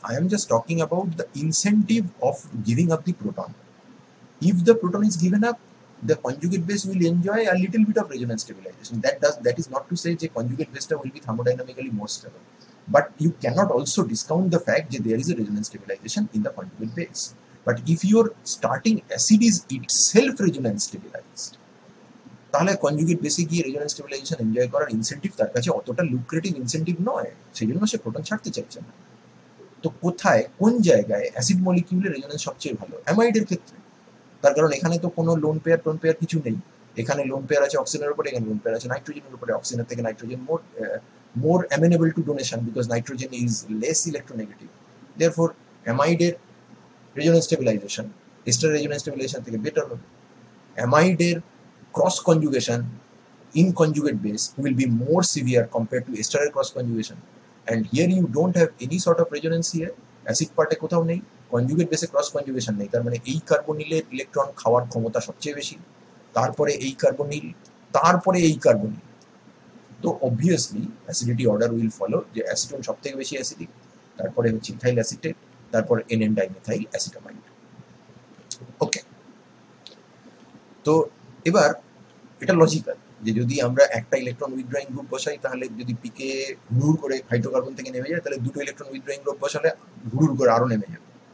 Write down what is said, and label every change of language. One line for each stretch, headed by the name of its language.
English: I am just talking about the incentive of giving up the proton. If the proton is given up, the conjugate base will enjoy a little bit of resonance stabilization. That is not to say that conjugate base will be thermodynamically more stable. But you cannot also discount the fact that there is a resonance stabilization in the conjugate base. But if your starting acid is itself resonance stabilized,
Bangla: তাহলে conjugate বেসে গিয়ে resonance stabilisation enjoy করার incentive তার কাছে অতটা lucrative incentive নয়, সেই জন্য সে প্রোটন ছাড়তে চাইছে না। তো কোথায়, কোন জায়গায় অ্যাসিড মলিকিউলের রেজোনেন্স সবচেয়ে ভালো? অ্যামাইডের ক্ষেত্রে। তার কারণ এখানে তো কোনো লোন পেয়ার টোন পেয়ার কিছু নেই, এখানে লোন পেয়ার আছে অক্সিজেনের উপরে, এখানে লোন পেয়ার আছে নাইট্রোজেনের উপরে। অক্সিজেনের থেকে
English: Nitrogen more amenable to donation because nitrogen is less electronegative.
Bangla: Therefore অ্যামাইডের resonance stabilisation ester resonance stabilisation থেকে বেটার হবে।
English: অ্যামাইডের cross conjugation in conjugate base will be more severe compared to ester cross conjugation, and here you don't have any sort of resonance here,
Bangla: acid part এ কোথাও নেই, conjugate base cross conjugation নেই, তার মানে এই কার্বনিলের electron খাওয়ার ক্ষমতা সবচেয়ে বেশি, তারপরে এই কার্বনিল,
English: তারপরে এই কার্বনিল।
Bangla: তো obviously acidity order will follow, যে অ্যাসিটোন সব থেকে বেশি অ্যাসিডিক, তারপরে হচ্ছে ইথাইল অ্যাসিটেট, তারপর এনএন ডাইমিথাইল অ্যাসিটামাইড। ওকে, তো এবার এটা লজিক্যাল যে যদি আমরা একটা ইলেকট্রন উইথড্রয়িং গ্রুপ বসাই, তাহলে যদি পিকে হুড় করে হাইড্রোকার্বন থেকে নেমে যায়, তাহলে দুটো ইলেকট্রন উইথড্রয়িং গ্রুপ বসালে হুড় করে আরো নেমে যাবে।